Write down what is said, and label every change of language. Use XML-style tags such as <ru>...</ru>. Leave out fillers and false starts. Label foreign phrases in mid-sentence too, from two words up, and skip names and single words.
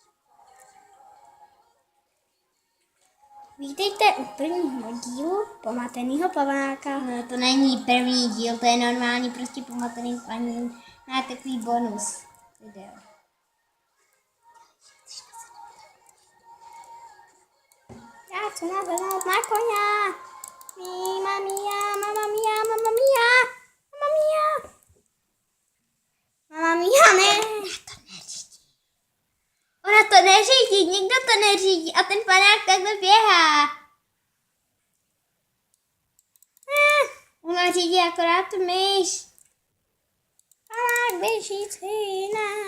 <cs>Vítejte u prvního dílu Pomatenýho panáka. No, to není první díl, to je normální prostě pomatený panák, má takový bonus video. Já chci nasednout na koně.</cs> <it>Mia, mia, mama mia, mama mia, mama mia. Mama mia, ne.</it> <cs>Ona to neřídí, nikdo to neřídí a ten panák takhle běhá. Ona řídí akorát tu myš. Panák běžící, ne.</cs>